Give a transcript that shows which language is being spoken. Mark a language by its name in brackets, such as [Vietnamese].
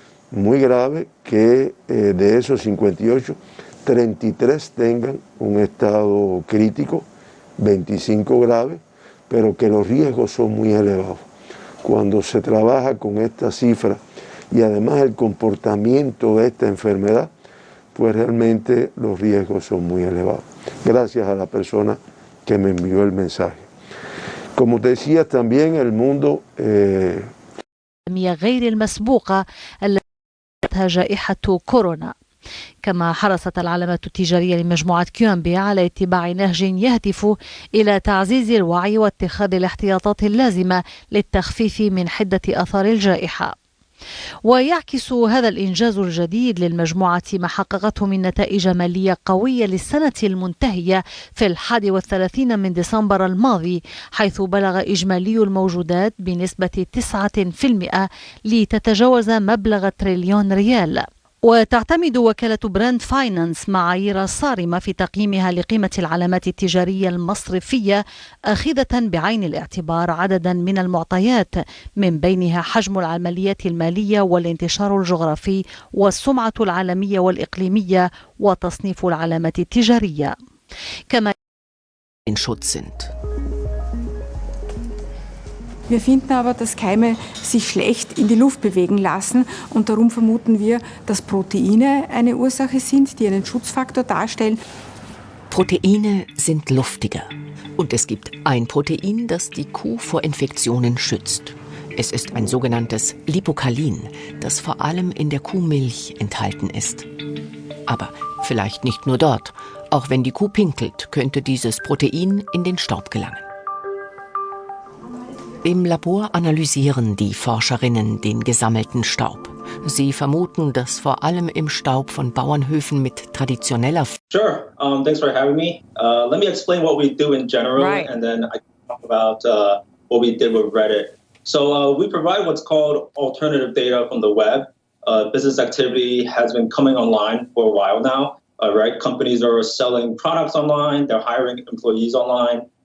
[Spanish] muy grave que de esos 58, 33 tengan un estado crítico, 25 grave, pero que los riesgos son muy elevados. Cuando se trabaja con esta cifra y además el comportamiento de esta enfermedad, pues realmente los riesgos son muy elevados. Gracias a la persona que me envió el mensaje. Como te decía, también el mundo [Arabic] غير المسبوقة التي جائحة كورونا. كما حرصت العلامات التجارية لمجموعة كيومبي على اتباع نهج يهدف إلى تعزيز الوعي واتخاذ الاحتياطات اللازمة للتخفيف من حدة آثار الجائحة. ويعكس هذا الإنجاز الجديد للمجموعة ما حققته من نتائج مالية قوية للسنة المنتهية في 31 من ديسمبر الماضي، حيث بلغ إجمالي الموجودات بنسبة 9% لتتجاوز مبلغ تريليون ريال. وتعتمد وكالة براند فاينانس معايير صارمة في تقييمها لقيمة العلامات التجارية المصرفية، أخذة بعين الاعتبار عددا من المعطيات، من بينها حجم العمليات المالية والانتشار الجغرافي والسمعة العالمية والإقليمية وتصنيف العلامات التجارية. كما [German] in Schutz sind. Wir finden aber, dass Keime sich schlecht in die Luft bewegen lassen, und darum vermuten wir, dass Proteine eine Ursache sind, die einen Schutzfaktor darstellen. Proteine sind luftiger. Und es gibt ein Protein, das die Kuh vor Infektionen schützt. Es ist ein sogenanntes Lipokalin, das vor allem in der Kuhmilch enthalten ist. Aber vielleicht nicht nur dort. Auch wenn die Kuh pinkelt, könnte dieses Protein in den Staub gelangen. Im Labor analysieren die Forscherinnen den gesammelten Staub. Sie vermuten, dass vor allem im Staub von Bauernhöfen mit traditioneller... [English] Sure. Thanks for having me. Let me explain what we do in general, and then I can talk about what we did with Reddit. So we provide what's called alternative data from the web. Business activity has been coming online for a while now. Right? Companies are selling products online. They're hiring employees online.